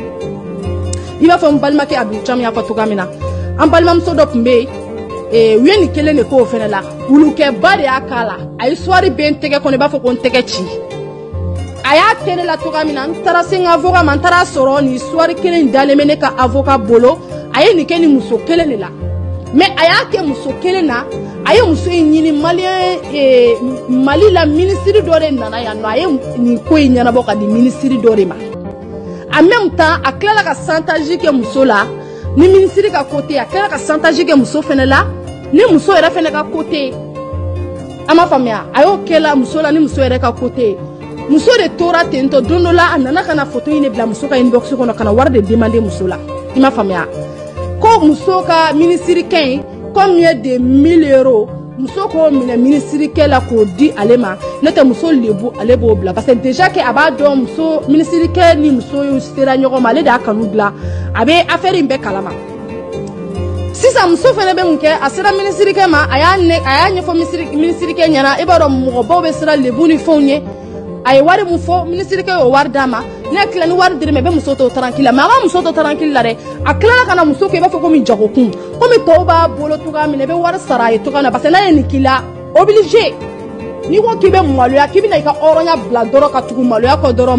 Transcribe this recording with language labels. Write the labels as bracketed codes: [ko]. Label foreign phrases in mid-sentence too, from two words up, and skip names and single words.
[bm] i b'a fɔ n balimakɛ Abu Cam y'a fɔ cogoya min na an balimamuso dɔ tun bɛ yen u ye nin kelen de k'o fana la wulukɛba de y'a k'a la a ye soirée bɛ n tɛgɛ kɔnɔ i b'a fɔ ko n tɛgɛ ci a y'a kɛ ne la cogoya min na n taara se n ka avocat ma n taara sɔrɔ nin soirée kelen dalen bɛ ne ka avocat bolo a ye nin kɛ nin muso kelen de la mais a y'a kɛ muso kelen na a ye muso in ɲini Mali la ministre dɔ de nana yan nɔ a ye nin ko in ɲɛnabɔ ka di ministre dɔ de ma [fr] en même temps [bm] a tilala ka chantage kɛ muso la ni ministre ka côté a tilala ka chantage kɛ muso fɛnɛ la ni muso yɛrɛ fɛnɛ ka côté a m'a faamuya a y'o kɛla muso la ni muso yɛrɛ ka côté muso de tora ten tɔ don dɔ la a nana ka na photo in de bila muso ka inbox kɔnɔ ka na wari de demander muso la i m'a faamuya ko muso ka ministre kɛ in [fr] combien de 1000 euros [bm] muso k'o minɛ ministre kɛ la k'o di ale ma ne tɛ muso lebu ale b'o bila [fr] parce que déjà que [bm] a b'a dɔn muso ministre kɛ ni muso sera ɲɔgɔn ma ale de y'a kanu dilan a bɛ affaire in bɛɛ kalama sisan muso fɛnɛ bɛ mun kɛ a sera ministre kɛ ma a y'a ɲɛfɔ ministre kɛ ɲɛna i b'a dɔn mɔgɔbaw bɛ sira lebu ni fɛnw ye a ye wari mun fɔ ministre kɛ y'o wari d'a ma ne tila ni wari dir'i ma i bɛ muso to tranquille la mais a ma muso to tranquille la dɛ a tilala ka na muso kɛ i b'a fɔ komi jagokun komi tɔw b'a bolo cogoya min na i bɛ wari sara a ye cogoya min na [fr] parce que [bm] n'a ye nin k'i la obligé n'i ko k'i bɛ maloya k'i bɛna i ka hɔrɔnya bila dɔrɔn ka tugu maloya kɔ dɔrɔn